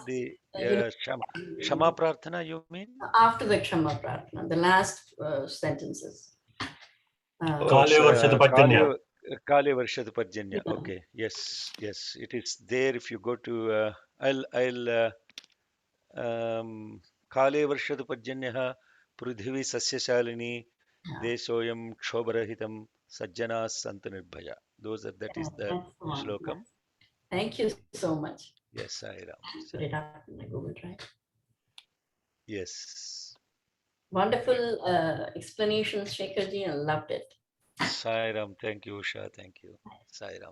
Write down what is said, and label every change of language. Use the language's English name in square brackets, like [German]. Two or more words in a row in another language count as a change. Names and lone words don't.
[English] The Kshama Prarthana, you mean? After the Kshama Prarthana, the last sentences. [Sanskrit] काले वर्षतु पर्जन्य. [English] Okay. Yes. It is there. If you go to, I'll [Sanskrit] काले वर्षतु पर्जन्य पृथिवी सस्यशालिनी देशोऽयं क्षोभरहितं सज्जना सन्तु निर्भया. [English] That is the shlokam. Thank you so much. Yes, Sairam. Put it up in the Google Drive. Yes. Wonderful explanations, Shekharji. I loved it. Sairam. Thank you, Usha. Thank you. Sairam.